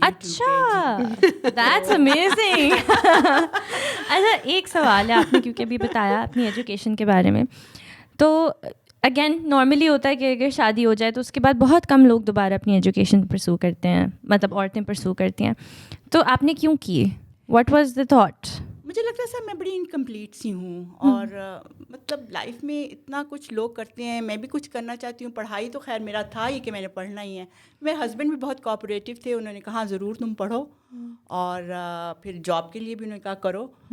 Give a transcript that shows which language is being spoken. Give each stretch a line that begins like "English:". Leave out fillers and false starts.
English: اچھا, that's amazing.
Urdu: اچھا, ایک سوال ہے, آپ نے کیونکہ ابھی بتایا اپنی ایجوکیشن کے بارے میں, تو اگین نارملی ہوتا ہے کہ اگر شادی ہو جائے تو اس کے بعد بہت کم لوگ دوبارہ اپنی ایجوکیشن پرسو کرتے ہیں, مطلب عورتیں پرسو کرتی ہیں. تو آپ نے کیوں کی؟
English: What was the thought?
Urdu: مجھے لگتا ہے سر میں بڑی انکمپلیٹ سی ہوں, اور مطلب لائف میں اتنا کچھ لوگ کرتے ہیں, میں بھی کچھ کرنا چاہتی ہوں. پڑھائی تو خیر میرا تھا ہی کہ میں نے پڑھنا ہی ہے. میرے ہسبینڈ بھی بہت کوآپریٹیو تھے, انہوں نے کہا ضرور تم پڑھو, اور پھر جاب کے لیے بھی انہوں نے کہا کرو.